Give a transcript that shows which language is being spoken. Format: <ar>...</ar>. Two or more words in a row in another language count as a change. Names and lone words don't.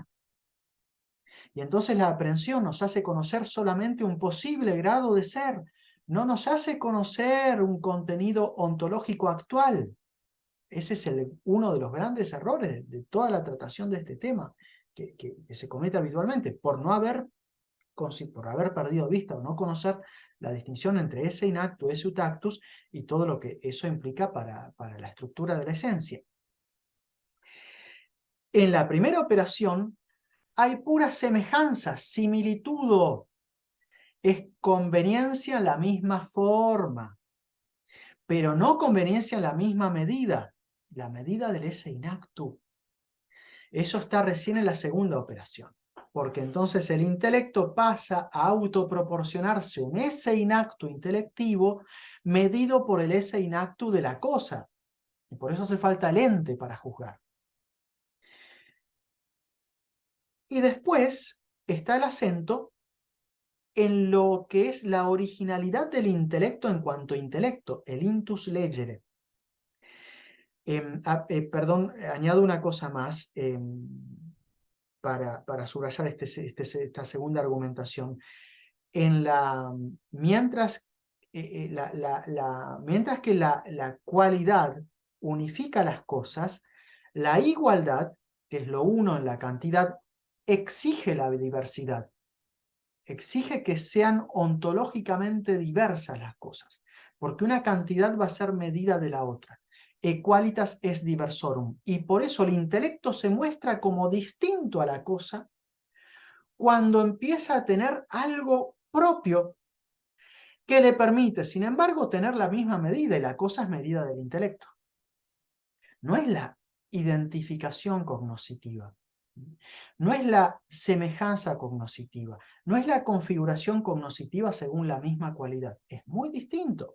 <es>Y entonces la aprehensión nos hace conocer solamente un posible grado de ser, no nos hace conocer un contenido ontológico actual. Ese es uno de los grandes errores de toda la tratación de este tema, que se comete habitualmente, por haber perdido vista o no conocer la distinción entre</es> <la>esse inactu, esse utactus,</la> <es>y todo lo que eso implica para la estructura de la esencia. En la primera operación hay pura semejanza, similitudo, es conveniencia en la misma forma, pero no conveniencia en la misma medida, la medida del</es> <la>esse inactu.</la> <es>Eso está recién en la segunda operación, porque entonces el intelecto pasa a autoproporcionarse un</es> <la>esse inactu</la> <es>intelectivo medido por el</es> <la>esse inactu</la> <es>de la cosa, y por eso hace falta el ente para juzgar. Y después está el acento en lo que es la originalidad del intelecto en cuanto a intelecto, el</es> <la>intus legere.</la> <es>Perdón, añado una cosa más para subrayar esta segunda argumentación. Mientras mientras que la cualidad unifica las cosas, la igualdad, que es lo uno en la cantidad, exige la diversidad. Exige que sean ontológicamente diversas las cosas, porque una cantidad va a ser medida de la otra.</es> <la>Equalitas est diversorum.</la> <es>Y por eso el intelecto se muestra como distinto a la cosa cuando empieza a tener algo propio que le permite, sin embargo, tener la misma medida, y la cosa es medida del intelecto. No es la identificación cognoscitiva, no es la semejanza cognoscitiva, no es la configuración cognoscitiva según la misma cualidad, es muy distinto.</es>